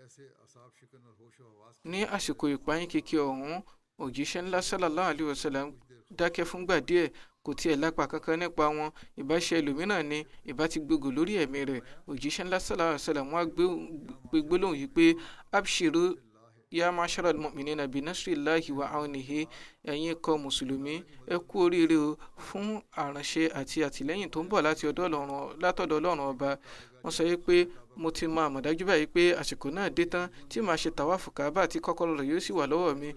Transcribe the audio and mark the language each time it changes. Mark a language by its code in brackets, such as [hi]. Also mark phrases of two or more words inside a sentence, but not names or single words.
[yo] Ní àsìkò ìpayín keke ọ̀hún, òjíṣẹ́ ńlá [ar] صلى الله عليه وسلم [yo] dákẹ́ fúngbà díẹ̀, kò tiẹ̀ lápá kankan nípa wọn. Ìbá ṣe ẹlòmíràn ni ìbá ti gbogbo lórí ẹ̀mí rẹ̀. Òjíṣẹ́ ńlá [ar] صلى الله عليه وسلم [yo] wá gbé gbólóhùn yìí pé [ar] أبشروا يا معشر المؤمنين بنصر الله وعونه, [yo] ẹ̀yin ikọ̀ mùsùlùmí, ẹ kú oríire o fún àránṣe àti àtìlẹ́yìn tó ń bọ̀ látọ̀dọ̀ Ọlọ́run ọba. Wọ́n sọ pé mo ti mọ àmọ̀dájú báyìí pé àsìkò náà dé tán tí màá ṣe tàwáfù Káàbà tí kọ́kọ́rọ́ rẹ̀ yóò sì wà lọ́wọ́ mi.